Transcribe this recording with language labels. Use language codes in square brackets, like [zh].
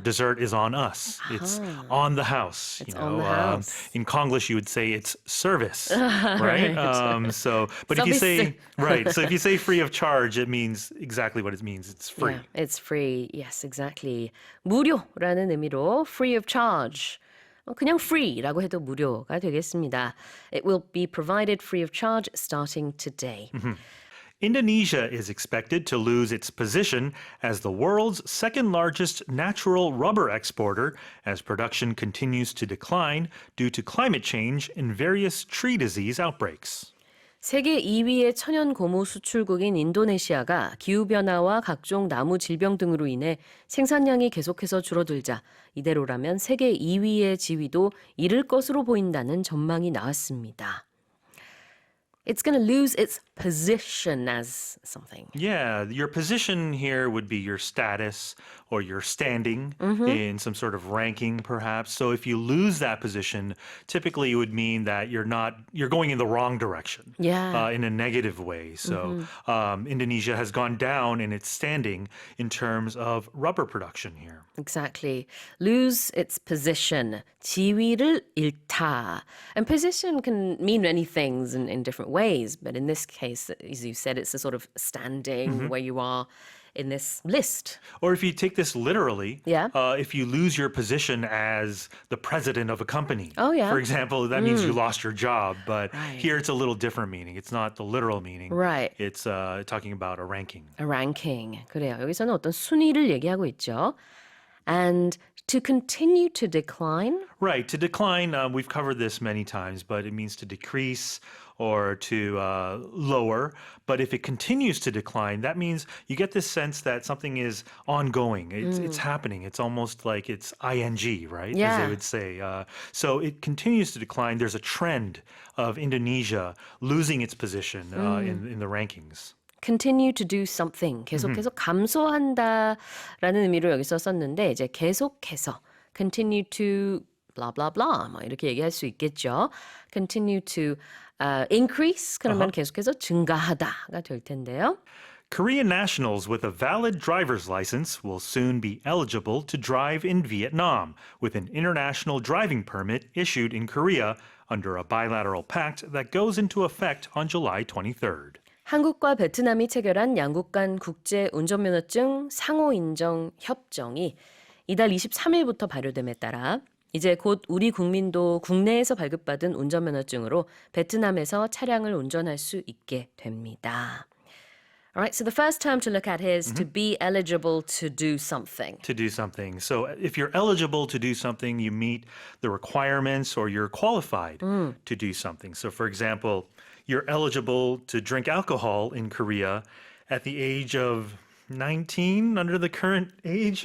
[en] dessert is on us. It's on the house. It's on the house. In Konglish, you would say it's service, right? But if you say so if you say free of charge, it means exactly what it means. It's free. Yeah, it's free. Yes, exactly. [ko] 무료라는 의미로 [en] free of charge. [ko] 그냥 free라고 해도 무료가 되겠습니다. [en] It will be provided free of charge starting today. Indonesia is expected to lose its position as the world's second largest natural rubber exporter as production continues to decline due to climate change and various tree disease outbreaks. [ko] 세계 2위의 천연 고무 수출국인 인도네시아가 기후변화와 각종 나무 질병 등으로 인해 생산량이 계속해서 줄어들자 이대로라면 세계 2위의 지위도 잃을 것으로 보인다는 전망이 나왔습니다. [en] It's going to lose its position as something. Yeah, your position here would be your status or your standing in some sort of ranking, perhaps. So if you lose that position, typically it would mean that you're going in the wrong direction, Yeah. in a negative way. So Indonesia has gone down in its standing in terms of rubber production here. Exactly. Lose its position. [ko] 지위를 잃다. [en] And position can mean many things in different ways, but in this case, as you said, it's a sort of standing where you are in this list. Or if you take this literally, Yeah. If you lose your position as the president of a company, Oh, yeah. for example, that means you lost your job. But Right. here it's a little different meaning. It's not the literal meaning. Right. It's talking about a ranking. A ranking. [ko] 그래요. 여기서는 어떤 순위를 얘기하고 있죠. [en] And to continue to decline. Right. To decline, we've covered this many times, but it means to decrease or to lower. But if it continues to decline, that means you get this sense that something is ongoing. It's happening. It's almost like it's ing, right? As Yeah. they would say. So it continues to decline. There's a trend of Indonesia losing its position in the rankings. Continue to do something. [ko] 계속해서 감소한다라는 의미로 여기서 썼는데 이제 계속해서 [en] continue to blah blah blah [ko] 뭐 이렇게 얘기할 수 있겠죠. [en] Continue to increase [ko] 그러면 계속해서 증가하다가 될 텐데요. [en] Korean nationals with a valid driver's license will soon be eligible to drive in Vietnam with an international driving permit issued in Korea under a bilateral pact that goes into effect on July 23rd. [ko] 한국과 베트남이 체결한 양국 간 국제 운전면허증 상호 인정 협정이 이달 23일부터 발효됨에 따라 이제 곧 우리 국민도 국내에서 발급받은 운전면허증으로 베트남에서 차량을 운전할 수 있게 됩니다. [en] All right, so the first term to look at here is to be eligible to do something. To do something. So if you're eligible to do something, you meet the requirements or you're qualified to do something. So for example, you're eligible to drink alcohol in Korea at the age of 19 under the current age.